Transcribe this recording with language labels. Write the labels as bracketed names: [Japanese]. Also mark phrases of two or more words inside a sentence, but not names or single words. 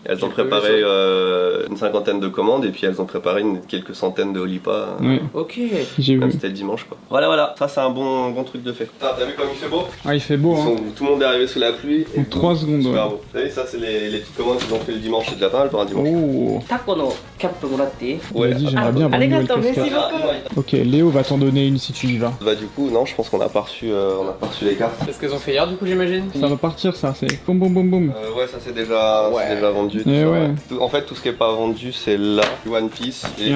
[French] Elles ont préparé une 50aine de commandes et puis elles ont préparé quelques centaines de Olipa. Oui. Ok. J'ai vu. C'était le dimanche quoi. Voilà, ça c'est un bon truc de fait. T'as vu comme il fait beau? Ah, il fait beau, hein. Tout le monde est arrivé sous la pluie. En 3 secondes, ouais. Super beau. Vous savez, ça c'est les petites commandes qu'ils ont fait le dimanche, c'est déjà pas mal pour un dimanche. Oh. [Japanese] タコのキャップもらっていい？ [French] Ouais. Vas-y, j'aimerais bien avoir une nouvelle casquette. Ok, Léo va t'en donner une si tu y vas. Bah du coup, non, je pense qu'on a pas reçu les cartes. C'est ce qu'elles ont fait hier du coup j'imagine. Ça va partir, ça, c'est boum boum boum boum. Ouais, ça c'est déjà vendu. Eh ça, ouais. En fait, tout ce qui est pas vendu, c'est là, One Piece et